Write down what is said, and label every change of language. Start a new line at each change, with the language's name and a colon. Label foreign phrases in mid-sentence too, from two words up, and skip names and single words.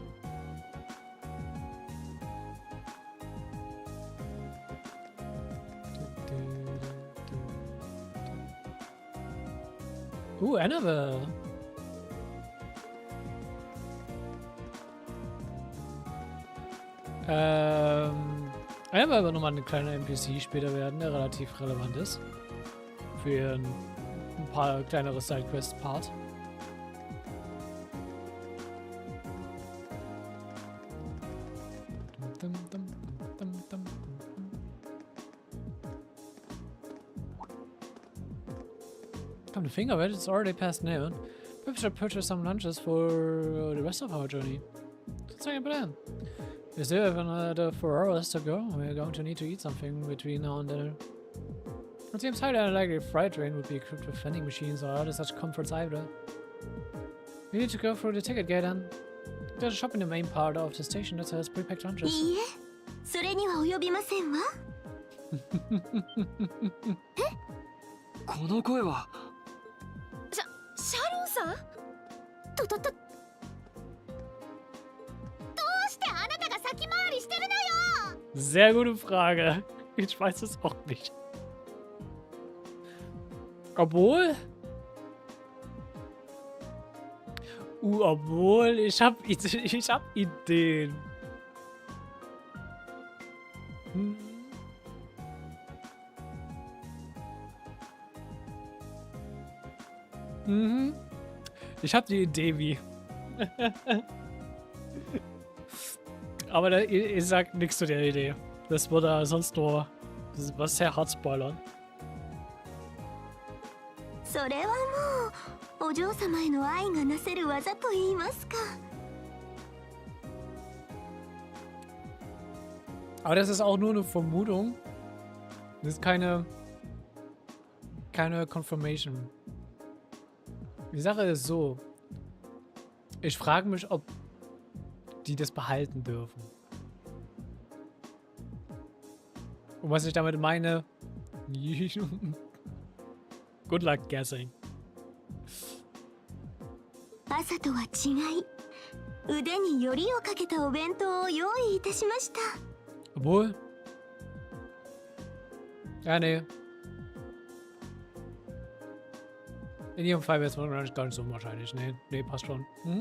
German: Annabelle. Annabelle wird nochmal ein kleiner NPC später werden, der relativ relevant ist. Für ein paar kleinere Sidequest-Part.
English: Come to think of it, it's already past noon. Perhaps we should purchase some lunches for the rest of our journey. Let's make a plan. We still have another 4 hours to go. We're going to need to eat something between now and dinner. It seems highly unlikely a freight train would be equipped with vending machines or other such comforts either. We need to go through the ticket gate then. There's a shop in the main part of the station that sells pre-packed lunches.
Japanese: いいえ、それには及びませんわ。この声はシャロンさん？どうしてあなたが先回りしてるのよ。
German: Sehr gute Frage. Ich weiß es auch nicht. Obwohl... obwohl, ich hab Ideen. Hm. Mhm. Ich hab die Idee wie. Aber ihr sagt nichts zu der Idee. Das würde sonst nur was sehr hart spoilern.
Japanese: それはもうお嬢様への愛がなせる技と言いますか。
German: Aber das ist auch nur eine Vermutung. Das ist keine Confirmation. Die Sache ist so. Ich frage mich, ob die das behalten dürfen. Und was ich damit meine...
English: Good luck guessing.
Japanese: 朝とは違い、腕によりをかけたお弁当を用意いたしました。
German: Obwohl. Ja, nee. In jedem Fall wäre es wahrscheinlich gar nicht so unwahrscheinlich. Nee, nee, passt schon. Hm?